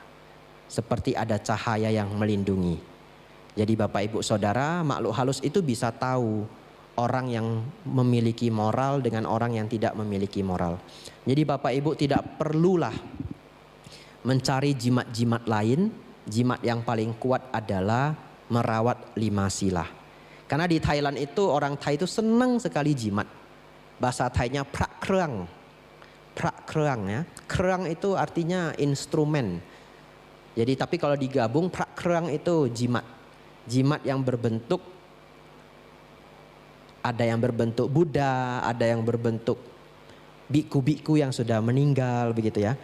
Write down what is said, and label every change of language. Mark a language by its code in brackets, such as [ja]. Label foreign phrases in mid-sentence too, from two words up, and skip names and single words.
[id] Seperti ada cahaya yang melindungi. Jadi Bapak Ibu Saudara, makhluk halus itu bisa tahu orang yang memiliki moral dengan orang yang tidak memiliki moral. Jadi Bapak Ibu tidak perlulah mencari jimat-jimat lain. Jimat yang paling kuat adalah merawat 5 sila. Karena di Thailand itu orang Thai itu senang sekali jimat. Bahasa Thainya [th] prak krang. Prak krang [id] ya. Krang itu artinya instrumen. Jadi tapi kalau digabung [th] prak krang [id] itu jimat. Jimat yang berbentuk, ada yang berbentuk Buddha, ada yang berbentuk biku-biku yang sudah meninggal begitu ya.